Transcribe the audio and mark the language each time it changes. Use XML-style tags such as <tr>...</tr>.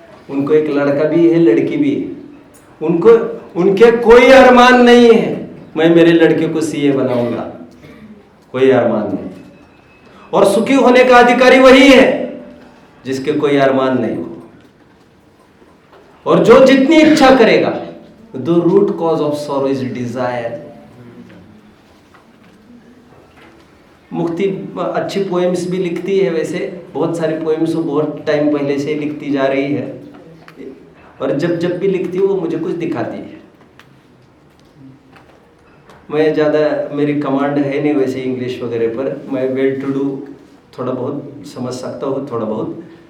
<hi>उनको एक लड़का भी है, लड़की भी है। उनके कोई अरमान नहीं है मैं मेरे लड़के को सीए बनाऊंगा, कोई अरमान नहीं। और सुखी होने का अधिकारी वही है जिसके कोई अरमान नहीं हो, और जो जितनी इच्छा करेगा।</hi> <en>The root cause of sorrow is desire.</en> <hi>मुक्ति अच्छी पोएम्स भी लिखती है, वैसे बहुत सारी पोएम्स वो बहुत टाइम पहले से लिखती जा रही है, और जब भी लिखती है वो मुझे कुछ दिखाती है। मैं ज़्यादा, मेरी कमांड है नहीं वैसे इंग्लिश वगैरह पर, मैं वेल टू डू थोड़ा बहुत समझ सकता हूँ, थोड़ा बहुत।</hi>